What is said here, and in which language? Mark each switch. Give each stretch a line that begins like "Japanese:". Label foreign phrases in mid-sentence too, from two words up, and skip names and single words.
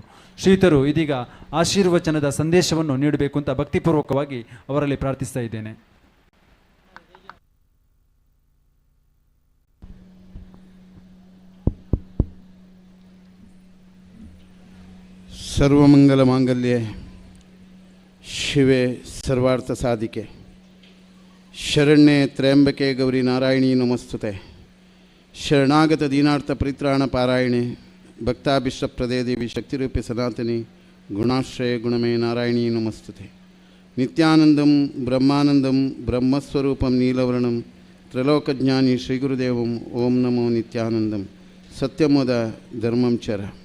Kannada: ಶ್ರೀತರು ಇದೀಗ ಆಶೀರ್ವಚನದ ಸಂದೇಶವನ್ನು ನೀಡಬೇಕು ಅಂತ ಭಕ್ತಿಪೂರ್ವಕವಾಗಿ ಅವರಲ್ಲಿ ಪ್ರಾರ್ಥಿಸ್ತಾ ಇದ್ದೇನೆ.
Sanskrit: ಸರ್ವಮಂಗಲ ಮಾಂಗಲ್ಯೆ ಶಿವೆ ಸರ್ವಾರ್ಥ ಸಾಧಿಕೆ ಶರಣ್ಯೆ ತ್ರಯಂಬಕೆ ಗೌರಿ ನಾರಾಯಣಿ ನಮಸ್ತುತೆ ಶರಣಾಗತ ದೀನಾರ್ಥ ಪರಿತ್ರಾಣ ಪಾರಾಯಣೆ ಭಕ್ತಾಭಿಷ್ಟಪ್ರದೇ ದೇವಿ ಶಕ್ತಿರೂಪಿ ಸನಾತನಿ ಗುಣಾಶ್ರಯ ಗುಣಮೇ ನಾರಾಯಣಿ ನಮಸ್ತುತೆ ನಿತ್ಯಾನಂದಂ ಬ್ರಹ್ಮಾನಂದಂ ಬ್ರಹ್ಮಸ್ವರೂಪಂ ನೀಲವರ್ಣಂ ತ್ರೈಲೋಕಜ್ಞಾನಿ ಶ್ರೀಗುರುದೇವಂ ಓಂ ನಮೋ ನಿತ್ಯಾನಂದಂ ಸತ್ಯಮೋದ ಧರ್ಮಂ ಚರ.